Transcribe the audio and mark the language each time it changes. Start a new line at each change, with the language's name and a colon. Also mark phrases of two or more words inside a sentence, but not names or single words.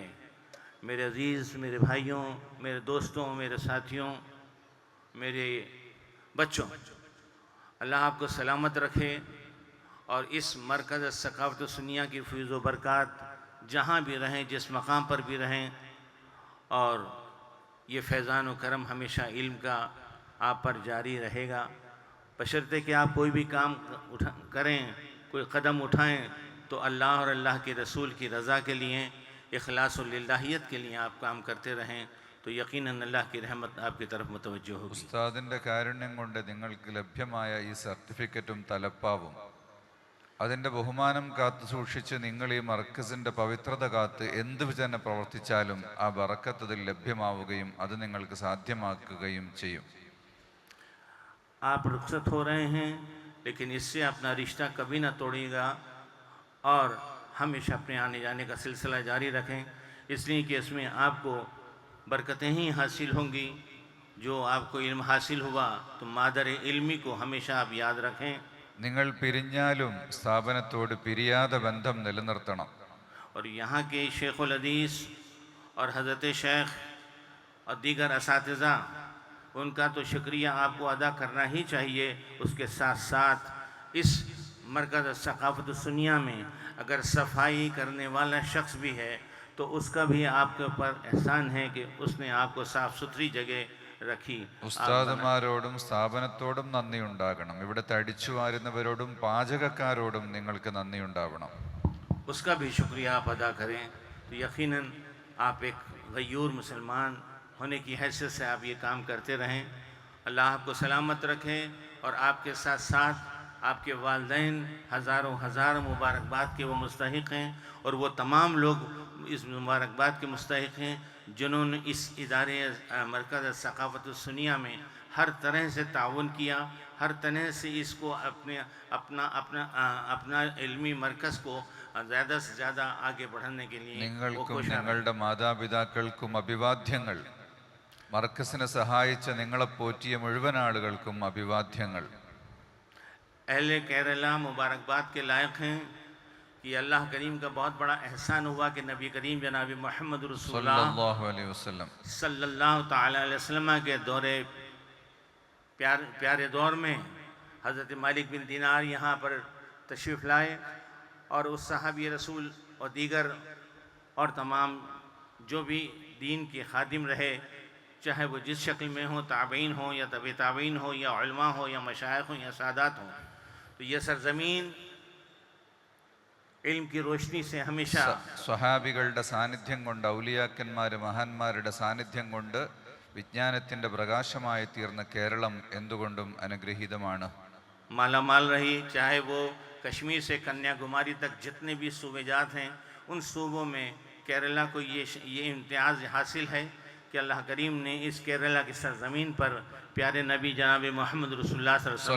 Urdu: میرے عزیز، میرے بھائیوں، میرے دوستوں، میرے ساتھیوں، میرے بچوں، اللہ آپ کو سلامت رکھے اور اس مرکز ثقافت سنیہ کی فیض و برکات جہاں بھی رہیں، جس مقام پر بھی رہیں، اور یہ فیضان و کرم ہمیشہ علم کا آپ پر جاری رہے گا. بشرطے کہ آپ کوئی بھی کام کریں، کوئی قدم اٹھائیں تو اللہ اور اللہ کے رسول کی رضا کے لیے، اخلاص و للہیت کے لیے آپ کام کرتے رہیں تو یقیناً اللہ کی رحمت آپ کی طرف متوجہ ہوگی.
Malayalam: ഉസ്താദിന്റെ കാരുണ്യം കൊണ്ട് നിങ്ങൾക്ക് ലഭ്യമായ ഈ സർട്ടിഫിക്കറ്റും തലപ്പാവും അതിൻ്റെ ബഹുമാനം കാത്തു സൂക്ഷിച്ച് നിങ്ങൾ ഈ മർക്കസിൻ്റെ പവിത്രത കാത്ത് എന്ത് തന്നെ പ്രവർത്തിച്ചാലും ആ ബറക്കത്ത് അതിൽ ലഭ്യമാവുകയും അത് നിങ്ങൾക്ക് സാധ്യമാക്കുകയും ചെയ്യും.
Urdu: آپ رخصت ہو رہے ہیں لیکن اس سے اپنا رشتہ کبھی نہ توڑیے گا اور ہمیشہ اپنے آنے جانے کا سلسلہ جاری رکھیں، اس لیے کہ اس میں آپ کو برکتیں ہی حاصل ہوں گی۔ جو آپ کو علم حاصل ہوا تو مادر علمی کو ہمیشہ آپ یاد رکھیں۔
Malayalam: നിങ്ങൾ പിരിഞ്ഞാലും സ്ഥാപനത്തോട് പിരിയാതെ ബന്ധം നിലനിർത്തണം.
Urdu: اور یہاں کے شیخ الحدیث اور حضرت شیخ اور دیگر اساتذہ، ان کا تو شکریہ آپ کو ادا کرنا ہی چاہیے۔ اس کے ساتھ ساتھ اس مرکز ثقافت السنیہ میں اگر صفائی کرنے والا شخص بھی ہے تو اس کا بھی آپ کے اوپر احسان ہے کہ اس نے آپ کو صاف ستھری جگہ رکھی۔
Malayalam: ഉസ്താദുമാരോടും സ്ഥാപനത്തോടും നന്ദിയുണ്ടാകണം. ഇവിടുത്തെ അടിച്ചു വാരുന്നവരോടും പാചകക്കാരോടും നിങ്ങൾക്ക് നന്ദിയുണ്ടാവണം.
Urdu: اس کا بھی شکریہ آپ ادا کریں تو یقیناً آپ ایک غیور مسلمان ہونے کی حیثیت سے آپ یہ کام کرتے رہیں۔ اللہ آپ کو سلامت رکھے اور آپ کے ساتھ ساتھ آپ کے والدین ہزاروں ہزار مبارکباد کے وہ مستحق ہیں، اور وہ تمام لوگ اس مبارکباد کے مستحق ہیں جنہوں نے اس ادارے مرکز ثقافت السنیہ میں ہر طرح سے تعاون کیا، ہر طرح سے اس کو اپنا علمی مرکز کو زیادہ سے زیادہ آگے بڑھانے کے لیے وہ
Malayalam: നിങ്ങൾക്കും
Urdu: کوشاں رہے۔
Malayalam: നിങ്ങളുടെ മാതാപിതാക്കൾക്കും അഭിവാദ്യങ്ങൾ. മർക്കസിനെ സഹായിച്ച നിങ്ങളെ പോറ്റിയ മുഴുവൻ ആളുകൾക്കും അഭിവാദ്യങ്ങൾ.
Urdu: اہل کیرلا مبارکباد کے لائق ہیں کہ اللہ کریم کا بہت بڑا احسان ہوا کہ نبی کریم جناب محمد رسول صلی اللہ
Arabic: اللہ علیہ وسلم صلی اللہ تعالیٰ علیہ وسلم
Urdu: کے پیارے دور میں حضرت مالک بن دینار یہاں پر تشریف لائے، اور اس صحابی رسول اور دیگر اور تمام جو بھی دین کے خادم رہے، چاہے وہ جس شکل میں ہوں، تابعین ہوں یا طبع تابعین ہوں یا علماء ہوں یا مشائخ ہوں یا سادات ہوں، تو یہ سرزمین علم کی روشنی سے ہمیشہ
Malayalam: സ്വഹാബികളുടെ സാന്നിധ്യം കൊണ്ട്, ഔലിയാക്കന്മാർ മഹാന്മാരുടെ സാന്നിധ്യം കൊണ്ട് വിജ്ഞാനത്തിൻ്റെ പ്രകാശമായി തീർന്ന കേരളം എന്തുകൊണ്ടും അനുഗ്രഹീതമാണ്.
Urdu: مالا مال رہی، چاہے وہ کشمیر سے کنیا کماری تک جتنے بھی صوبے جات ہیں، ان صوبوں میں کیرلا کو یہ امتیاز حاصل ہے کہ اللہ کریم نے اس کیرلا کی سرزمین پر پیارے نبی جناب محمد رسول اللہ صلی صلی